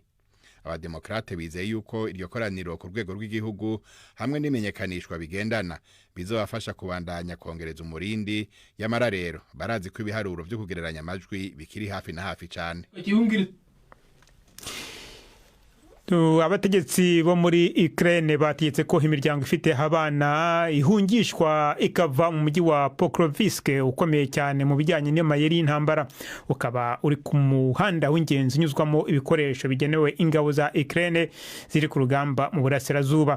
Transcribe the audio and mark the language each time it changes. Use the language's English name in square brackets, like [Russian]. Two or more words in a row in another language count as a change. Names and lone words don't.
[Rundi] Abademokrate bizeye yuko iryo koraniro ku rwego rw'igihugu hamwe n'imenyekanishwa bigendana bizobafasha kubandanya kongereza umurindi. Yamara rero barazi ko ibiharuro byo kugereranya amajwi bikiri hafi na hafi cyane. [Kinyarwanda] Abategetsi bo muri Ukraine bategetse ko imiryango ifite abana ihungishwa ikava mu mujyi wa Pokrovsk ukomeye cyane mu bijyanye n'amayeri y'intambara, ukaba uri ku muhanda w'ingenzi unyuzwamo ibikoresho bigenewe ingabo za Ukraine ziri ku rugamba mu burasirazuba.